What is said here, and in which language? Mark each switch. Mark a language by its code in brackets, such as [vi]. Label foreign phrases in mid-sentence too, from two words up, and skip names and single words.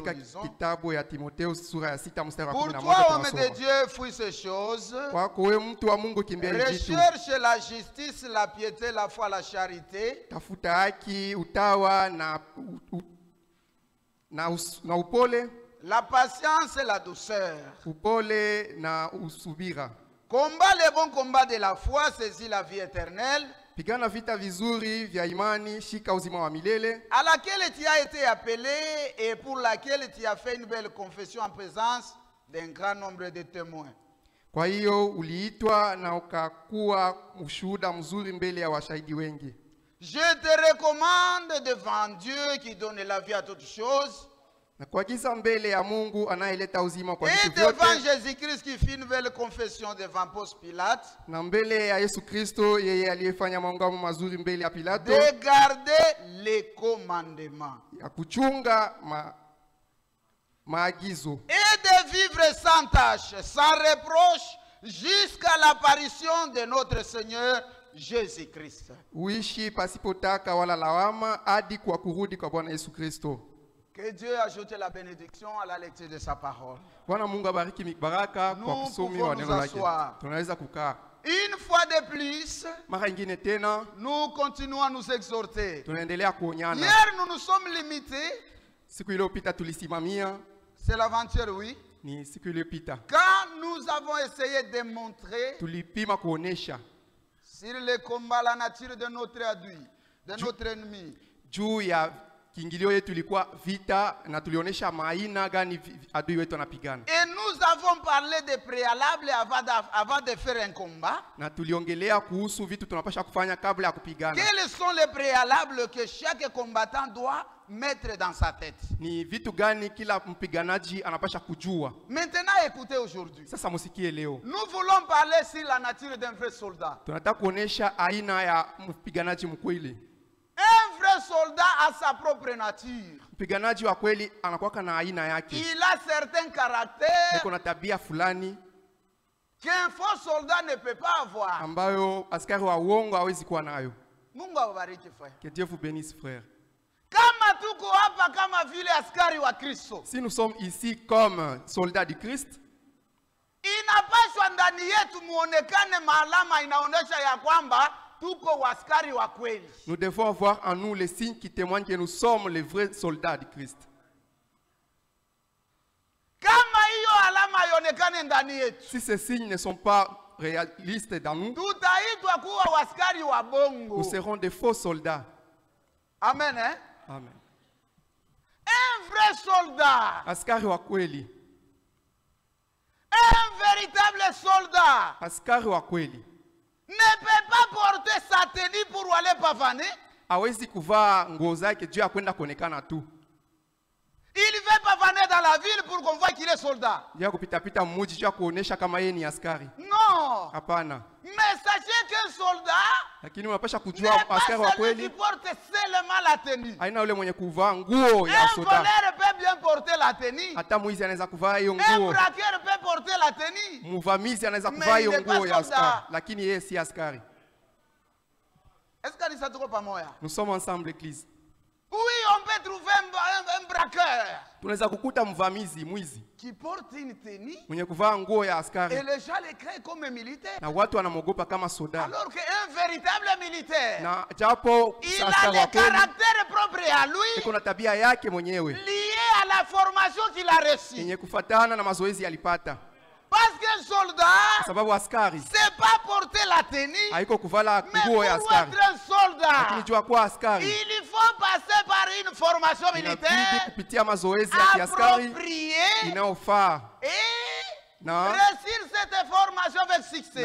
[sw] Katika [fr] lisons: [sw] kitabu ya Timotheo sura ya 6 mstari wa [fr] Pour 11 toi, homme de [sw] tunasoma, [fr] Dieu, fuis ces choses. [sw] kwako wewe mtu wa Mungu kimbia hivi vitu, [fr] Recherche la justice, la piété, la foi, la charité, [sw] tafuta haki, utawa na upole, [fr] la patience et la douceur. [sw] upole na usubira. [fr] Combat le bon combat de la foi, saisis la vie éternelle, [sw] Pigana vita vizuri vya imani, shika uzima wa milele, [fr] à laquelle tu as été appelé et pour laquelle tu as fait une belle confession en présence d'un grand nombre de témoins. [sw] kwa hiyo uliitwa na ukakuwa ushuhuda mzuri mbele ya washahidi wengi. [fr] Je te recommande devant Dieu qui donne la vie à toutes choses [sw] Na kuagiza mbele ya Mungu anayeleta uzima kwa [fr] et [sw] vitu [fr] devant [sw] vyote, [fr] Jésus-Christ qui fit une belle confession devant Ponce Pilate, [sw] na mbele ya Yesu Kristo, yeye aliyefanya maungamo mazuri mbele ya Pilato, [fr] de garder les commandements [sw] ya kuchunga maagizo [fr] et de vivre sans tâche, sans reproche, jusqu'à l'apparition de notre Seigneur Jésus-Christ. [sw] uishi pasipotaka wala lawama hadi kwa kurudi kwa Bwana Yesu Kristo. [fr] Que Dieu ajoute la bénédiction à la lecture de sa parole. [sw] Bwana Mungu abariki baraka kwa [fr] Nous [sw] kusomi [fr] pouvons [sw] wa [fr] nous [sw] neno lake. [fr] asseoir. [sw] Tunaweza kukaa. [fr] Une fois de plus, [sw] Mara ingine tena [fr] nous continuons à nous exhorter. [sw] tunaendelea kuonyana. [fr] Hier, nous nous sommes limités, [sw] Siku iliyopita tulisimamia, [fr] c'est l'aventure, oui, [sw] ni siku iliyopita [fr] quand nous avons essayé de montrer [sw] tulipima kuonesha [fr] sur le combat la nature de notre adui, de notre ennemi. [sw] juu ya kiingilio yetu ilikuwa vita, na tulionesha maina gani adui wetu anapigana. [fr] Et nous Nous avons parlé des préalables avant de faire un combat. [sw] Na tuliongelea kuhusu vitu tunapasha kufanya kabla ya kupigana. [fr] Quels sont les préalables que chaque combattant doit mettre dans sa tête? [sw] Ni vitu gani kila mpiganaji anapasha kujua? [fr] Maintenant, écoutez aujourd'hui. [sw] Sasa musikie leo. [fr] Nous voulons parler sur la nature d'un vrai soldat. [sw] Tunataka kuonesha aina ya mpiganaji mkweli. [fr] Un vrai soldat a sa propre nature. [sw] Mpiganaji wa kweli anakuwa na aina yake. [fr] Il a certains caractères [sw] Kuna tabia fulani [fr] qu'un faux soldat ne peut pas avoir. [sw] ambayo askari wa uongo hawezi kuwa nayo. Mungu awabariki frère. [fr] Que Dieu vous bénisse, frère. [sw] Kama tuko hapa kama vile askari wa Kristo, [fr] Si nous sommes ici comme soldats du Christ, [sw] inapaswa ndani yetu muonekane maalama inaonyesha ya kwamba tuko askari wa kweli. [fr] nous devons avoir en nous les signes qui témoignent que nous sommes les vrais soldats du Christ. [sw] Kama hiyo alama ionekane ndani yetu, [fr] Si ces signes ne sont pas réalistes dans nous, [sw] tutaitwa kuwa askari wa bongo. [fr] nous serons des faux soldats. Amen, hein? Amen. Un vrai soldat, [sw] Askari wa kweli, [fr] un véritable soldat [sw] askari wa kweli [fr] ne peut pas porter sa tenue pour aller pavaner. [sw] hawezi kuvaa nguo zake juu ya kwenda kuonekana tu. [fr] Il veut pavaner dans la ville pour qu'on voit qu'il est soldat. [sw] Juu ya kupitapita mmuji juu ya kuonesha kama yeye ni askari. [fr] Non. [sw] Hapana. [fr] Mais sachez qu'un soldat [sw] Lakini unapasha [fr] n'est [sw] kujua [fr] pas [sw] askari wa [fr] celui qui [sw] kweli [fr] porte seulement la tenue. [sw] haina yule mwenye kuvaa nguo ya [fr] Un [sw] soda. [fr] voleur peut bien porter la tenue. [sw] Hata mwizi anaweza kuvaa hiyo [fr] Un [sw] nguo. [fr] braqueur peut porter la tenue. [sw] Mvamizi anaweza [fr] Mais [sw] kuvaa [fr] il [sw] hiyo [fr] n'est pas [sw] nguo ya [fr] soldat. [sw] askari, lakini yeye si askari. [fr] Est-ce que nous sommes pamoja? Nous sommes ensemble, l'église. Oui, on peut trouver un braqueur [sw] Tunaweza kukuta mvamizi, mwizi [fr] qui porte une tenue [sw] mwenye kuvaa nguo ya [fr] et [sw] askari [fr] les gens le créent comme militaire. [sw] na watu wanamwogopa kama soda, [fr] Alors qu'un véritable militaire, [sw] na japo [fr] il a [sw] askari wa [fr] le [sw] kweli [fr] caractère propre à lui, [sw] iko na tabia yake mwenyewe [fr] lié à la formation qu'il a reçue. [sw] yenye kufatana na mazoezi alipata, [fr] Parce qu'un soldat, [sw] kwa sababu askari [fr] c'est pas porter la tenue, [sw] haiko kuvala [fr] mais [sw] nguo ya [fr] pour [sw] askari, [fr] être un soldat, [sw] lakini jua kuwa askari [fr] il faut passer par une formation [sw] inabidi [fr] militaire [sw] kupitia mazoezi ya kiaskari [fr] appropriée [sw] inayofaa [fr] et [sw] na [fr] réussir cette formation avec succès.